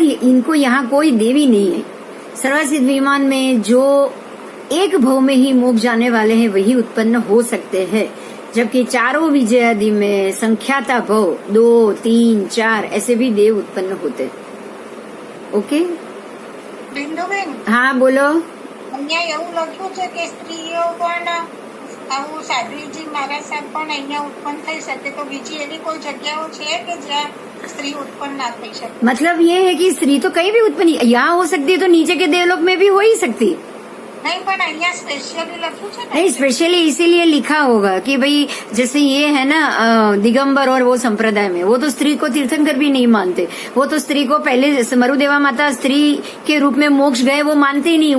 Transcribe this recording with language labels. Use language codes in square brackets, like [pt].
[hi] इनको यहाँ कोई देवी नहीं है। सर्वसिद्ध विमान में जो एक भव में ही मोक्ष जाने वाले हैं वही उत्पन्न हो सकते हैं, जबकि चारों विजयादि में संख्याता भव 2, 3, 4 ऐसे भी देव उत्पन्न होते हैं। ओके [gu] બિંદુબેન, [hi] हाँ बोलो। [gu] અહીંયા એવું લખ્યું છે કે સ્ત્રીઓ પણ આવું સાધ્વીજી મહારાજ સાહેબ પણ અહીંયા ઉત્પન્ન થઈ શકે, તો બીજી એવી કોઈ જગ્યાઓ છે કે જ્યાં સ્ત્રી ઉત્પન્ન ના થઈ શકે? [hi] मतलब ये है कि स्त्री तो कहीं भी उत्पन्न, यहाँ हो सकती है तो नीचे के देवलोक में भी हो ही सकती। [gu] નહીં, પણ અહીંયા સ્પેશિયલી લખ્યું છે ને। [hi] नहीं, स्पेशली इसीलिए लिखा होगा कि भाई जैसे ये है ना दिगंबर और वो संप्रदाय में, वो तो स्त्री को तीर्थंकर भी नहीं मानते। वो तो स्त्री को पहले मरुदेवा माता स्त्री के रूप में मोक्ष गए वो मानते ही नहीं।